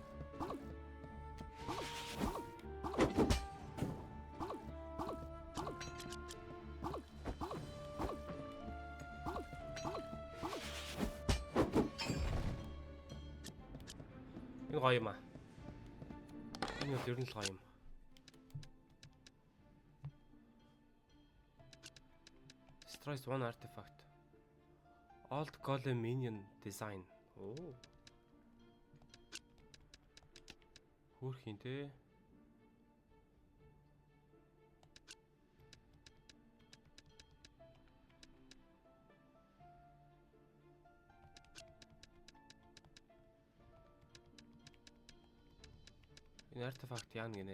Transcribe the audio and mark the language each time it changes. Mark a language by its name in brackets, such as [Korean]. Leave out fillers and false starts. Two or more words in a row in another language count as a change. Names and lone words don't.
[Mongolian] Энэ гоё юм аа. Энэ бол ер нь л гоё юм. [English] Destroys one artifact. Old Golem Minion Design. [Mongolian] Оо. Хөрхийн те. Энэ артефакт яана гинэ.